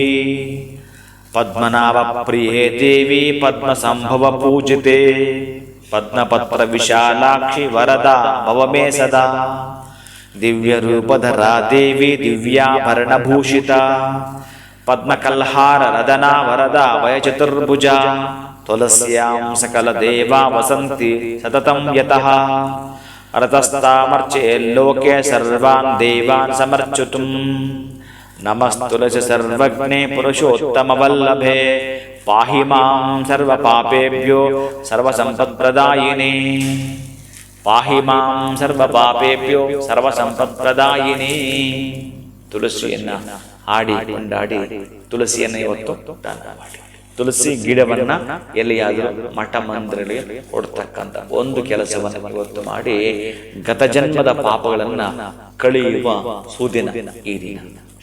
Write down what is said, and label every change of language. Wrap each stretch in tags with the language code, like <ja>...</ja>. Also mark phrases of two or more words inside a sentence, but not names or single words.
<sa>ಪದ್ಮನಾಭ ಪ್ರಿಯೇ ದೇವಿ ಪದ್ಮ ಸಂಭವ ಪೂಜಿತೆ ಪದ್ಮಪತ್ರ ವಿಶಾಲಾಕ್ಷಿ ವರದಾ ಭವಮೇ ಸದಾ. ದಿವ್ಯ ರೂಪಧರಾ ದೇವಿ ದಿವ್ಯಾಭರಣಭೂಷಿತ ಪದ್ಮಕಲ್ಹಾರ ರದನಾ ವರದಾ ವಯ ಚತುರ್ಭುಜ. ತುಳಸ್ಯಾಂ ಸಕಲ ದೇವಾ ವಸಂತಿ ಸತತಂ ಯತಃ ರತಸ್ತಾಮರ್ಚೆ ಲೋಕೆ ಸರ್ವಾನ್ ದೇವಾನ್ ಸಮರ್ಚುತುಂ. ನಮಸ್ತುಲಸಿ ಸರ್ವಜ್ಞೆ ಪುರುಷೋತ್ತಮ ವಲ್ಲಭೆ ಪಾಹಿ ಮಾಂ ಸರ್ವ ಪಾಪೇಭ್ಯೋ ಸರ್ವ ಸಂಪತ್ಪ್ರದಾಯಿನೇ. ಪಾಹಿ ಮಾಂ ಸರ್ವ ಪಾಪೇಭ್ಯೋ ಸರ್ವ ಸಂಪತ್ಪ್ರದಾಯಿನೇ.</sa> <kn>ತುಳಸಿಯನ್ನ ಹಾಡಿ ಕೊಂಡಾಡಿ ತುಳಸಿಯನ್ನ ಇವತ್ತು ದಾನ ಮಾಡಿ. ತುಳಸಿ ಗಿಡವನ್ನ ಎಲ್ಲಿಯಾದರೂ ಮಠ ಮಂದಿರಗಳಿಗೆ ಕೊಡ್ತಕ್ಕಂಥ ಒಂದು ಕೆಲಸವನ್ನು ಇವತ್ತು ಮಾಡಿ ಗತ ಜನ್ಮದ ಪಾಪಗಳನ್ನ ಕಳೆಯುವ ಸುದಿನ ಈ ದಿನ.</kn>